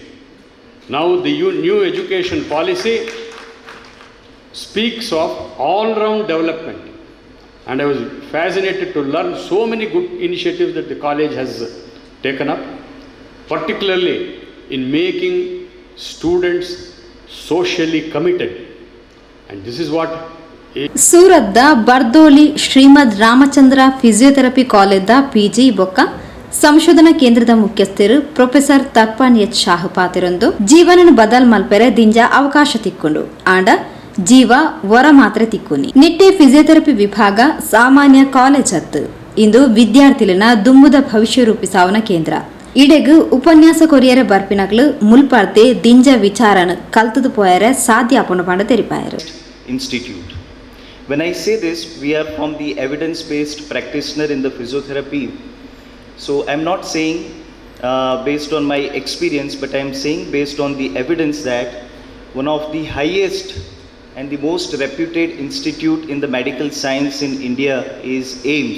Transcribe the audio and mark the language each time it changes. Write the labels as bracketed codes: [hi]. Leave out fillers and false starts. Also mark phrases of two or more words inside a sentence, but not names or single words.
[en] Now the new education policy speaks of all-round development, and I was fascinated to learn so many good initiatives that the college has taken up, particularly in making students socially committed. And this is what [tcy] ಸೂರತ್ದ ಬರ್ದೋಲಿ ಶ್ರೀಮದ್ ರಾಮಚಂದ್ರ ಫಿಸಿಯೋಥೆರಪಿ ಕಾಲೇಜ್ದ ಪಿಜಿ ಬೊಕ್ಕ ಸಂಶೋಧನಾ ಕೇಂದ್ರದ ಮುಖ್ಯಸ್ಥರು ಪ್ರೊಫೆಸರ್ ತರ್ಪನ್ ಎಚ್ ಶಾಹಪಾತಿರೊಂದು ಜೀವನನ ಬದಲ್ ಮಲ್ಪೆರೆ ದಿಂಜ ಅವಕಾಶ ತಿಕ್ಕೊಂಡು ಆಂಡ ಜೀವ ವರ ಮಾತ್ರ ತಿಕ್ಕುನಿ. ನಿಟ್ಟೆ ಫಿಸಿಯೋಥೆರಪಿ ವಿಭಾಗ ಸಾಮಾನ್ಯ ಕಾಲೇಜ್ ಹತ್ತು ಇಂದು ವಿದ್ಯಾರ್ಥಿಗಳನ್ನ ದುಮ್ಮುದ ಭವಿಷ್ಯ ರೂಪಿಸಾವನ ಕೇಂದ್ರ. ಇಡೆಗು ಉಪನ್ಯಾಸ ಕೊರಿಯರ ಬರ್ಪಿನಗಳು ಮುಲ್ಪರ್ದೆ ದಿಂಜ ವಿಚಾರನ ಕಲ್ತದು ಪೋಯರೆ ಸಾಧ್ಯ ಆಪಣ ಪಂಡ ತೆರಿಪಾಯರು. [en] Institute. When I say this, we are from the evidence-based practitioner in the physiotherapy. So I'm not saying based on my experience, but I'm saying based on the evidence that one of the highest and the most reputed institute in the medical science in India is AIIMS.